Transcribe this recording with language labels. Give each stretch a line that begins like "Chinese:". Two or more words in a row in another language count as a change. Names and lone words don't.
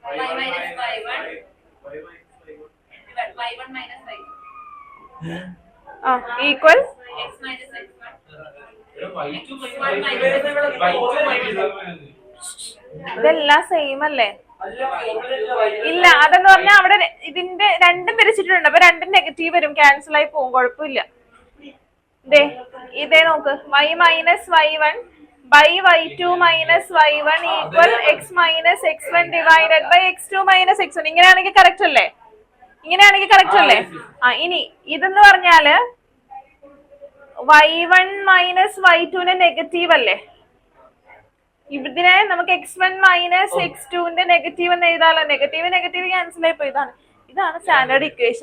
Malayalam: ഈക്വൽ ഇതെല്ലാം സെയിം അല്ലേ? ഇല്ല, അതെന്ന് പറഞ്ഞാൽ അവിടെ ഇതിന്റെ രണ്ടും പിരിച്ചിട്ടുണ്ട്, അപ്പൊ രണ്ടും നെഗറ്റീവ് വരും, ക്യാൻസൽ ആയി പോകും, കുഴപ്പമില്ല. ഇതേ നോക്ക്, y മൈനസ് y1
English: by y2 minus y1 equal x minus x1 divided by x2 minus x1.
Malayalam: ഇങ്ങനെയാണെങ്കിൽ കറക്റ്റ് അല്ലേ? ഇങ്ങനെയാണെങ്കിൽ കറക്റ്റ് അല്ലേ? ഇനി ഇതെന്ന് പറഞ്ഞാല് y1 മൈനസ് y2ന്റെ നെഗറ്റീവ് അല്ലേ? ഇതിനെ നമുക്ക് x1 മൈനസ് x2ന്റെ നെഗറ്റീവ് എന്ന് എഴുതാലോ. നെഗറ്റീവ് നെഗറ്റീവ് ക്യാൻസൽ ആയിപ്പോ. ഇതാണ്
English: standard equation.